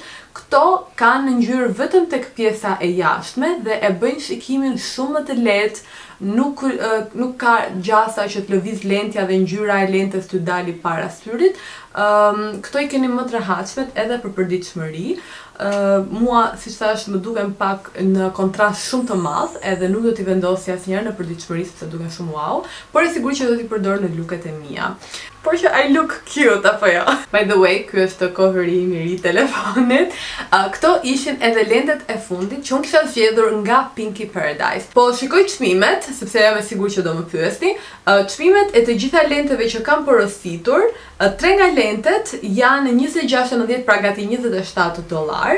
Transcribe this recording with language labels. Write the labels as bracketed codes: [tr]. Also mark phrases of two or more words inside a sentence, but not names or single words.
[sq] Këto kanë ngjyrë vetëm tek pjesa e jashtme dhe e bëjnë shikimin shumë më të lehtë, nuk ka gjasa që të lëviz lentja dhe ngjyra e lentes të dali para syrit. Këto i keni më të rehatshmet edhe për përditshmëri. Mua, si thash, më duken pak në kontrast shumë të madh, edhe nuk do t'i vendosja asnjëherë në përditshmëri sepse duken shumë wow, por e sigurt që do t'i përdor në looket e mia. Por që [en] I look cute, [sq] apo jo? [en] By the way, [sq] ky është coveri im i ri i telefonit. Këto ishin edhe lentet e fundit që unë kisha zgjedhur nga PinkyParadise. Po shikoj çmimet, sepse jam e sigurt që do më pyesni. Çmimet e të gjitha lenteve që kam porositur, 3 nga lentet janë 26.90, pra gati $27.